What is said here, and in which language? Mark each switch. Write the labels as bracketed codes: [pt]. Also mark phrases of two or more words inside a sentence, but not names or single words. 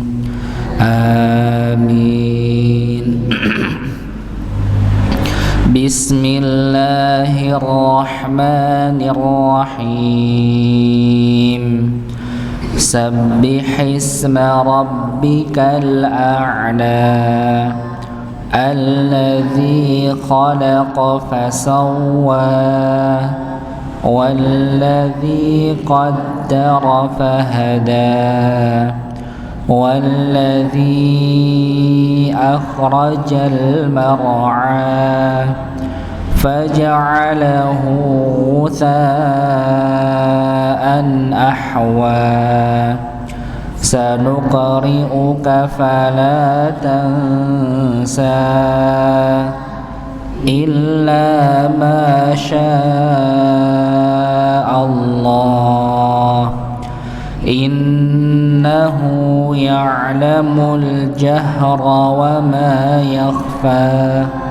[ar] Amin. بسم الله الرحمن الرحيم. سبح اسم ربك الأعلى. الذي خلق فسوى والذي قدر فهدى والذي أخرج المرعى فجعله غثاء أحوى. سنقرئك فلا تنسى إلا ما شاء الله. إنه يعلم الجهر وما يخفى.